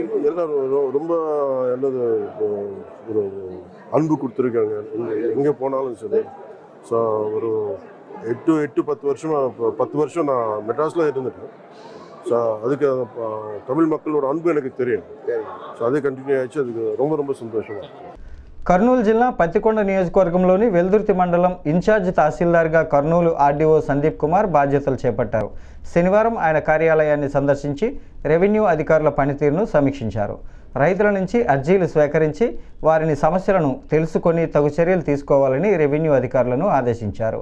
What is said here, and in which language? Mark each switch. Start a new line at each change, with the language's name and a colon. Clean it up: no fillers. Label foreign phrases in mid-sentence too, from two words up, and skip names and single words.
Tamil: எல்லாரும் ரொம்ப என்னது ஒரு அன்பு கொடுத்துருக்காங்க. எங்கே போனாலும் சரி. ஸோ ஒரு 8-10 வருஷமா 10 வருஷம் நான் மெட்ராஸில் இருந்துட்டேன். ஸோ அதுக்கு தமிழ் மக்களோட அன்பு எனக்கு தெரியும். ஸோ அது కంటిన్యూ ஆயிடுச்சு. அதுக்கு ரொம்ப ரொம்ப సంతోషం.
Telugu: కర్నూలు జిల్లా పత్తికొండ నియోజకవర్గంలోని వెల్దుర్తి మండలం ఇన్ఛార్జ్ తహసీల్దార్గా కర్నూలు ఆర్డీఓ సందీప్ కుమార్ బాధ్యతలు చేపట్టారు. శనివారం ఆయన కార్యాలయాన్ని సందర్శించి రెవెన్యూ అధికారుల పనితీరును సమీక్షించారు. రైతుల నుంచి అర్జీలు స్వీకరించి వారిని సమస్యలను తెలుసుకొని తగు చర్యలు తీసుకోవాలని రెవెన్యూ అధికారులను ఆదేశించారు.